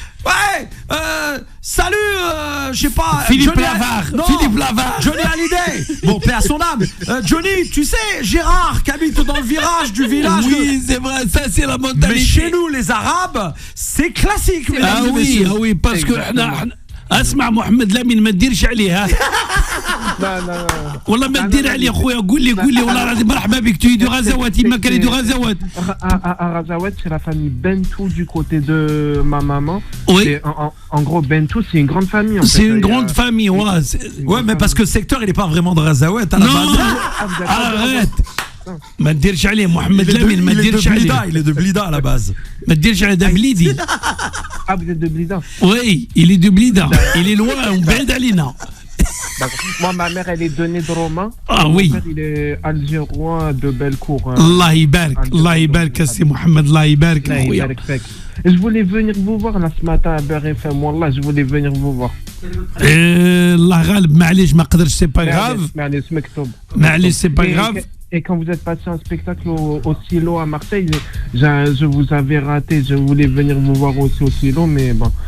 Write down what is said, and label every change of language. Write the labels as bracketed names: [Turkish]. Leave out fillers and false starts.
[French] Ouais, salut, je sais pas. Philippe Lavard. Johnny Hallyday. Bon, paix à son âme. Johnny, tu sais, Gérard qui habite dans le virage du village. Oui, c'est vrai, ça c'est la mentalité. Mais chez nous, les Arabes, c'est classique. Ah oui, parce que. [Arabic] اسمع محمد لامين ما تديرش عليه ها. لا والله ما تدير عليه خويا قول لي والله العظيم مرحبا بك [French] tu es de Razawat [Arabic] ما كان de Razawat. [French] À Razawat c'est la famille Bentou du côté de ma maman. Oui. En gros Bentou c'est une grande famille en fait. C'est une grande famille ouais mais parce que le secteur il est pas vraiment de Razawat à la base. Arrête. [Arabic] ما تديرش عليه محمد لامين ما تديرش عليه. [French] Il est de Blida à la base. [Arabic] ما تديرش عليه ده بليدي. [French] Ah vous êtes de Blida? Oui, il est de Blida. Il est loin, on [Arabic] بعيد علينا. [French] Moi ma mère elle est de Nédroma. Ah oui. Mon père il est algérien de Bellecour. [Arabic] Allah يبارك سي محمد الله يبارك خويا. [French] Je voulais venir vous voir là ce matin à Beurre FM. Wallah, je voulais venir vous voir. [Arabic] الله غالب معليش ما قدرش سي با غراف. معليش سي با غراف. [French] Et quand vous êtes passé un spectacle au Silo à Marseille, je vous avais raté. Je voulais venir vous voir aussi au Silo, mais bon.